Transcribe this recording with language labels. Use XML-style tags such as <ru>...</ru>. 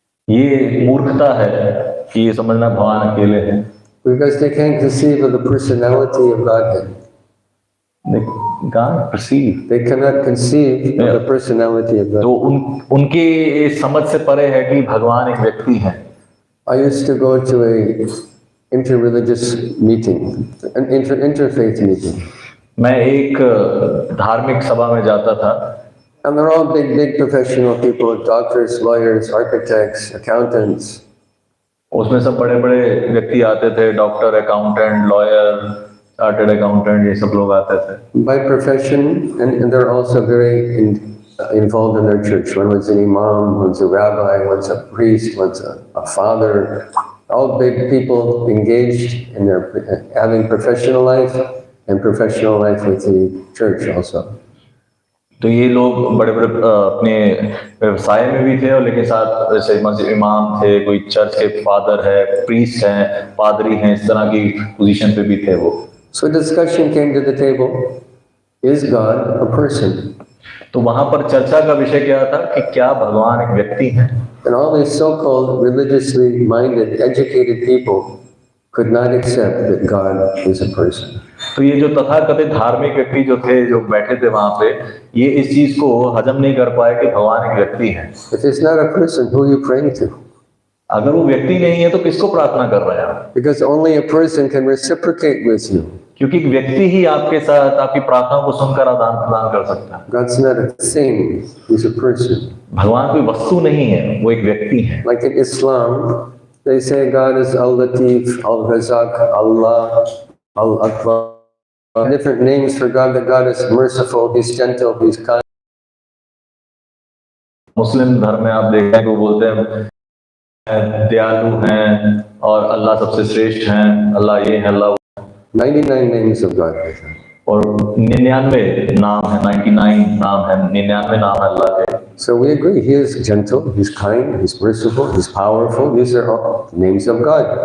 <hi>ये मूर्खता है कि ये समझना भगवान अकेले हैं,</hi> <en>Because they can't conceive of the personality of Godhead. God perceive. They cannot conceive of the personality of</en> <hi>तो</hi> <en>Godhead.</en> <hi>उनके समझ से परे है कि भगवान एक व्यक्ति है।</hi> <en>I used to go to a interreligious meeting, an interfaith meeting.</en> <hi>मैं एक धार्मिक सभा में जाता था,</hi> <en>And they're all big professional people, doctors, lawyers, architects, accountants.</en> <hi>उसमें सब बड़े बड़े व्यक्ति आते थे, doctor, accountant, lawyer, chartered accountant, ये सब लोग आते थे।</hi> <en>By profession, and they're also very involved in their church. One was an imam, one's a rabbi, one's a priest, one's a father. All big people engaged in their having professional life and professional life with the church also.</en> <hi>तो ये लोग बड़े बड़े अपने व्यवसाय में भी थे, और लेकिन साथ जैसे मस्जिद इमाम थे, कोई चर्च के फादर है, प्रीस्ट हैं, पादरी हैं, इस तरह की पोजीशन पे भी थे वो।</hi> <en>So discussion came to the table, is God a person?</en> <hi>तो वहां पर चर्चा का विषय क्या था कि क्या भगवान एक व्यक्ति है।</hi> <en>And all these so-called religiously minded, educated people could not accept that God is a person.</en> <hi>तो ये जो तथाकथित धार्मिक व्यक्ति जो थे, जो बैठे थे वहां पे, ये इस चीज को हजम नहीं कर पाए कि भगवान एक व्यक्ति है।</hi> <en>If it's not a person, who are you praying to?</en> <hi>अगर वो व्यक्ति नहीं है तो किसको प्रार्थना कर रहे हैं?</hi> <en>Because only a person can reciprocate with you.</en> <hi>क्योंकि एक व्यक्ति ही आपके साथ आपकी प्रार्थना को सुनकर आदान प्रदान कर सकता है।</hi> <en>God's not a thing, he's a person.</en> <hi>भगवान कोई वस्तु नहीं है, वो एक व्यक्ति है।</hi> <en>Like in Islam, they say God is Al-Latif, Al-Razak, Allah, Al-Akbar. Different names for God, that God is merciful, he's gentle, he's kind.</en> <hi>मुस्लिम धर्म में आप देखते हैं कि वो बोलते हैं दयालु हैं और अल्लाह सबसे श्रेष्ठ हैं, अल्लाह ये है, अल्लाह</hi> <en>99 names of God.</en> <hi>और 99 नाम है, 99 नाम है, 99 नाम है अल्लाह के।</hi> <en>So we agree, he is gentle, he's kind, he's merciful, he's powerful. These are all names of God.</en>